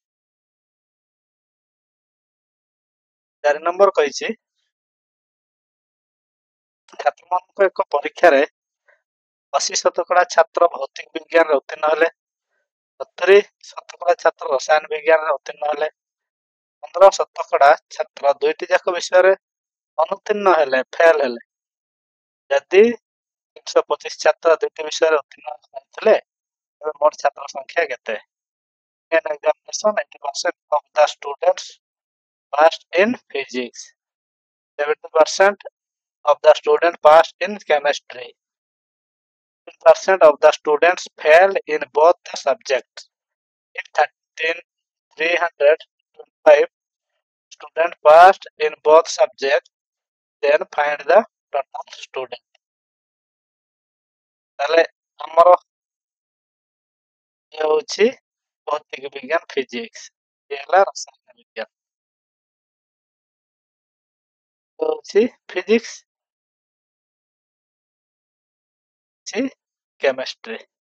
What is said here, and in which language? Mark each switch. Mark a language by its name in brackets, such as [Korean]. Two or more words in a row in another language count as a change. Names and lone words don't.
[Odia] 4 ନମ୍ବର କହିଛି ଛାତ୍ରମାନଙ୍କ ଏକ ପରୀକ୍ଷାରେ 80% ଛାତ୍ର ଭୌତିକ ବିଜ୍ଞାନରେ ଉତ୍ତୀର୍ଣ୍ଣ ହେଲେ 70% ଛାତ୍ର ରସାୟନ ବିଜ୍ଞାନରେ ଉତ୍ତୀର୍ଣ୍ଣ ହେଲେ 15% ଛାତ୍ର ଦୁଇଟି ଯାକ ବିଷୟରେ ଅନୁତ୍ତୀର୍ଣ୍ଣ ହେଲେ ଫେଲ ହେଲେ। ଯଦି 325 ଛାତ୍ର ଦୁଇଟି ବିଷୟରେ ଉତ୍ତୀର୍ଣ୍ଣ ହୋଇଥିଲେ ତେବେ ମୋଟ ଛାତ୍ର ସଂଖ୍ୟା କେତେ? [English] In examination 80% of the students passed in physics, 70% of the students passed in chemistry, 10% of the students failed in both the subjects. If 325 students passed in both subjects, then find the total student. [Odia] ତାହେଲେ ଆମର ଇଏ ହେଉଛି ଭୌତିକ ବିଜ୍ଞାନ ଫିଜିକ୍ସ, ଇଏ ହେଲା ରସାୟନ ବିଜ୍ଞାନ, ହେଉଛି ଫିଜିକ୍ସ, ଅଛି କେମିଷ୍ଟ୍ରି।